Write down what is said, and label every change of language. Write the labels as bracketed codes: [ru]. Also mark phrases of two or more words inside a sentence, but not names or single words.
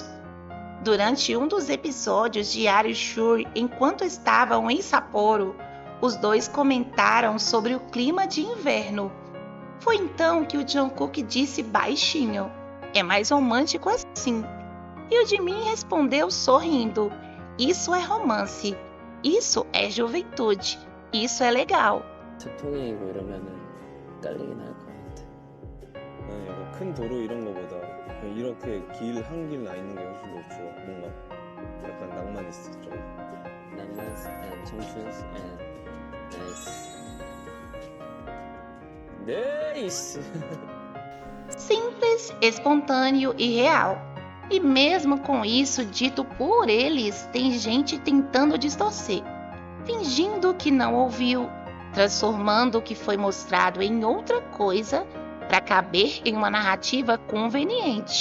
[pt] Durante um dos episódios de Diário Shore, enquanto estavam em Sapporo, os dois comentaram sobre o clima de inverno. Foi então que o Jungkook disse baixinho: "É mais romântico assim." E o Jimin respondeu sorrindo: "Isso é romance. Isso é juventude. Isso é legal. [ko] 태풍이고 이러면은 깔리긴 할 것 같아. 나는 약간 큰 도로 이런 거보다 그냥 이렇게 길 한 길 나 있는 게 훨씬 더 좋아. 뭔가 약간 낭만 있어 좀. [en] 낭만 and 청춘 and nice. Nice. [pt] Simples, espontâneo e real. E mesmo com isso dito por eles, tem gente tentando distorcer, fingindo que não ouviu, transformando o que foi mostrado em outra coisa para caber em uma narrativa conveniente.